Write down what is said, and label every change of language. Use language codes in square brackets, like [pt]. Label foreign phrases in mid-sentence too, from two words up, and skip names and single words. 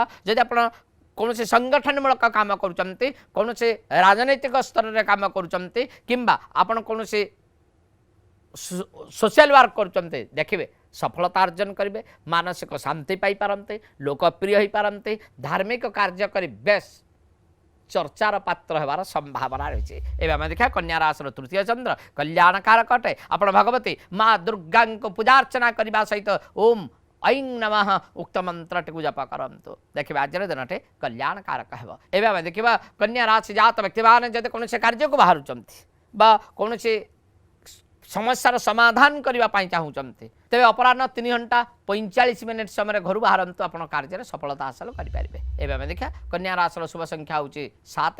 [or] ଯଦି ଆପଣ କୌଣସି ସଂଗଠନମୂଳକ କାମ କରୁଛନ୍ତି, କୌଣସି ରାଜନୈତିକ ସ୍ତରରେ କାମ କରୁଛନ୍ତି କିମ୍ବା ଆପଣ କୌଣସି [en] social work [or] କରୁଛନ୍ତି, ଦେଖିବେ ସଫଳତା ଅର୍ଜନ କରିବେ। ମାନସିକ ଶାନ୍ତି ପାଇପାରନ୍ତି, ଲୋକପ୍ରିୟ ହୋଇପାରନ୍ତି। ଧାର୍ମିକ କାର୍ଯ୍ୟ କରି ବେଶ୍ ଚର୍ଚ୍ଚାର ପାତ୍ର ହେବାର ସମ୍ଭାବନା ରହିଛି। ଏବେ ଆମେ ଦେଖିବା କନ୍ୟା ରାଶିର ତୃତୀୟ ଚନ୍ଦ୍ର କଲ୍ୟାଣକାରକ ଅଟେ। ଆପଣ ଭଗବତୀ ମା ଦୁର୍ଗାଙ୍କୁ ପୂଜାର୍ଚ୍ଚନା କରିବା ସହିତ [sa] ଓମ୍ ऐं नमः [or] ଉକ୍ତ ମନ୍ତ୍ରଟିକୁ ଜପ କରନ୍ତୁ। ଦେଖିବେ ଆଜିର ଦିନଟି କଲ୍ୟାଣକାରକ ହେବ। ଏବେ ଆମେ ଦେଖିବା କନ୍ୟା ରାଶି ଜାତ ବ୍ୟକ୍ତିମାନେ ଯଦି କୌଣସି କାର୍ଯ୍ୟକୁ ବାହାରୁଛନ୍ତି ବା କୌଣସି ସମସ୍ୟାର ସମାଧାନ କରିବା ପାଇଁ ଚାହୁଁଛନ୍ତି, ତେବେ ଅପରାହ୍ନ 3:45 ସମୟରେ ଘରୁ ବାହାରନ୍ତୁ। ଆପଣ କାର୍ଯ୍ୟରେ ସଫଳତା ହାସଲ କରିପାରିବେ। ଏବେ ଆମେ ଦେଖିବା କନ୍ୟା ରାଶିର ଶୁଭ ସଂଖ୍ୟା ହେଉଛି 7।